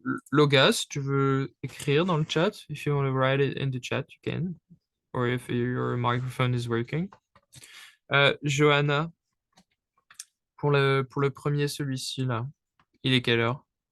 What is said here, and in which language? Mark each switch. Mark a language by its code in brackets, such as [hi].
[fr] Logas, tu veux écrire dans le chat? [en] If you want to write it in the chat, you can. Or if your microphone is working. [fr] Johanna, pour le premier, celui-ci, là, il est quelle heure?